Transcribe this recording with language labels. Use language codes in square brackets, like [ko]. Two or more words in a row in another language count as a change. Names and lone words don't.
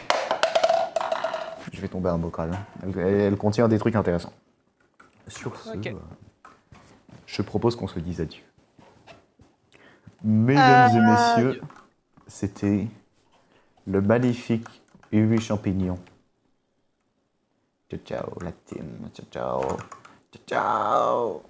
[fr] Je vais tomber un bocal. Hein. Elle contient des trucs intéressants. Sur ce, Ok. je propose qu'on se dise adieu. Mesdames et messieurs, c'était le magnifique Uwe Champignon. [it] Ciao ciao [fr] la team, [it] ciao ciao. Ciao ciao.